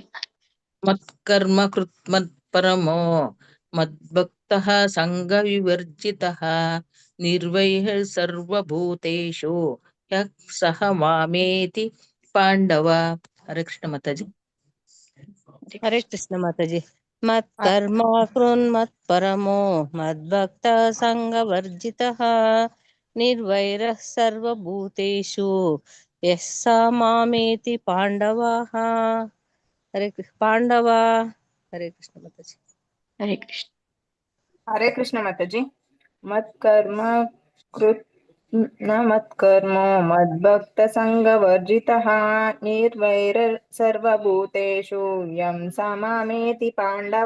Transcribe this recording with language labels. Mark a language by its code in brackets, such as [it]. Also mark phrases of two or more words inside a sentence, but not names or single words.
[sa] ಮತ್ಕರ್ಮ ಕೃತ್ ಮತ್ ಪರಮೋ ಮದ್ಭಕ್ತ ಸಂಘ ವಿವರ್ಜಿತ ನಿರ್ವೈಹ ಸರ್ವಭೂತೇಷು ಯಃ ಸಹ ಮಾಮೇತಿ ಪಾಂಡವ. ಹರೇ ಕೃಷ್ಣ ಮಾತಾಜಿ. ಹರೇ ಕೃಷ್ಣ ಮಾತಾಜಿ. ಮತ್ಕರ್ಮ ಕೃನ್ ಮತ್ ಪರಮೋ ಮದ್ಭಕ್ತ ಸಂಘವರ್ಜಿತ ನಿರ್ವೈರ ಸರ್ವಭೂತೇಷು ಯಃ ಸ ಮಾಮೇತಿ ಪಾಂಡವ. ಹರೇ ಕೃಷ್ಣ ಪಾಂಡವ. ಹರೇ ಕೃಷ್ಣ ಮಾತಾಜಿ. ಹರೇ ಕೃಷ್ಣ. ಹರೇ ಕೃಷ್ಣ ಮಾತಾಜಿ. ಮತ್ಕರ್ಮ ಕೃತ್ ನ ಮತ್ಕರ್ಮೋ ಮದ್ಭಕ್ತ ಸಂಘವರ್ಜಿತ ನಿರ್ವೈರ ಸರ್ವಭೂತೇಷು ಯಂ ಸ ಮಾಮೇತಿ ಪಾಂಡವ.